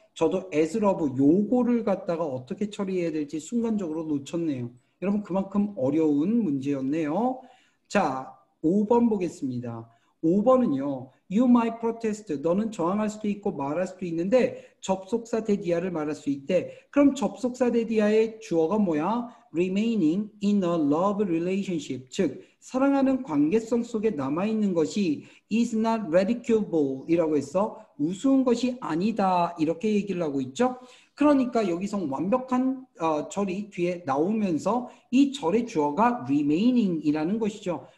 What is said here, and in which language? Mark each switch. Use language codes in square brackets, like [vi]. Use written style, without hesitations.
[ko] 저도 [en] as love [ko] 요거를 갖다가 어떻게 처리해야 될지 순간적으로 놓쳤네요. 여러분 그만큼 어려운 문제였네요. 자, 5번 보겠습니다. 5번은요. [en] You might protest. [ko] 너는 저항할 수도 있고 말할 수도 있는데 접속사 대디아를 말할 수 있대. 그럼 접속사 대디아의 주어가 뭐야? [en] Remaining in a love relationship. [ko] 즉 사랑하는 관계성 속에 남아있는 것이 [en] is not ridicule [ko] 이라고 했어. 우스운 것이 아니다. 이렇게 얘기를 하고 있죠. 그러니까 여기서 완벽한 절이 뒤에 나오면서 이 절의 주어가 remaining이라는 것이죠.